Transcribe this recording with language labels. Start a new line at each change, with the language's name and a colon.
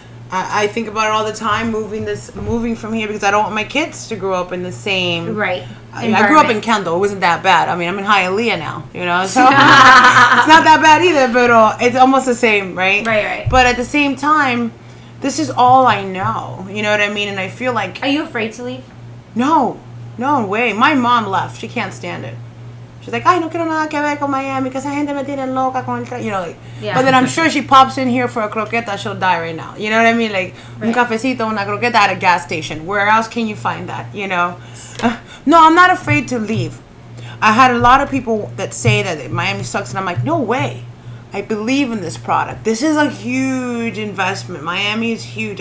English: I think about it all the time, moving from here because I don't want my kids to grow up in the same. right. I grew up in Kendall. It wasn't that bad. I mean, I'm in Hialeah now, so it's not that bad either, but it's almost the same, right? Right. But at the same time, this is all I know. You know what I mean? And I feel like, Are you afraid to leave? no way. My mom left. She can't stand it. She's like,
Spanish: ay, no quiero nada que ver con Miami,
English: because
Spanish: esa gente me tiene loca con el
English: Yeah. But then I'm sure she pops in here for a croqueta, she'll die right now. You know what I mean? Like,
Spanish: un cafecito, una croqueta
English: at a gas station. Where else can you find that, No, I'm not afraid to leave. I had a lot of people that say that Miami sucks, and I'm like, no way. I believe in this product. This is a huge investment. Miami is huge.